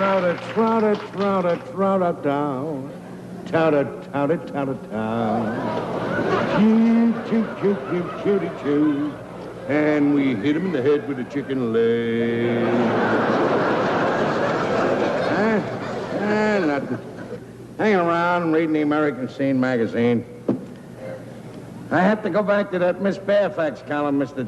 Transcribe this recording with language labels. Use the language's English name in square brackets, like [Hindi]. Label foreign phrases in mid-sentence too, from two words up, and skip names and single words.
[English] Trout-a-trout-a-trout-a-down. Tout-a-tout-a-tout-a-town. Choo-choo-choo-choo-choo-choo. And we hit him in the head with a chicken leg. Nothing. Hanging around and reading the American Scene magazine. I have to go back to that Miss Fairfax column, Mr.